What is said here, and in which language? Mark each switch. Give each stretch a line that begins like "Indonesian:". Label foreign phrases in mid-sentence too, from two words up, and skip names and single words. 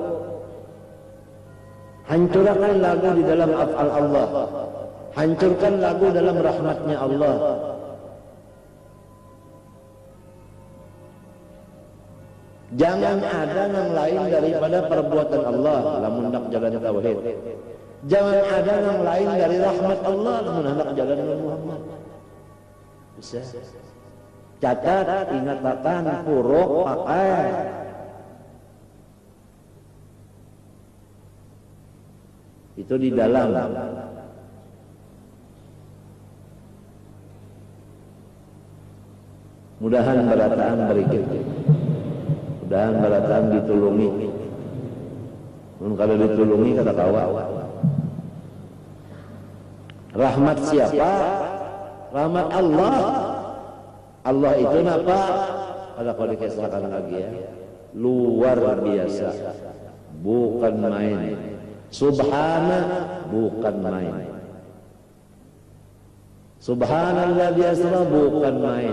Indonesian: Hancurkan lagu di dalam af'al Allah. Hancurkan lagu dalam rahmatnya Allah. Jangan ada yang lain daripada perbuatan Allah lamun hendak jalan tauhid. Jangan ada yang lain dari rahmat Allah lamun hendak jalan Muhammad. Bisa.
Banjar: Catat, ingatakan, puruk, pakai. Itu di dalam. Mudahan berataan berikut. Mudahan berataan ditulungi. Kalau ditulungi kata kawa.
Indonesian: Rahmat siapa? Rahmat Allah. Allah itu apa? Kalau kau dikisahkan lagi ya, luar biasa, bukan main. Subhana, bukan main.
Arabic: سبحان الذي أسرى,
Indonesian: bukan main.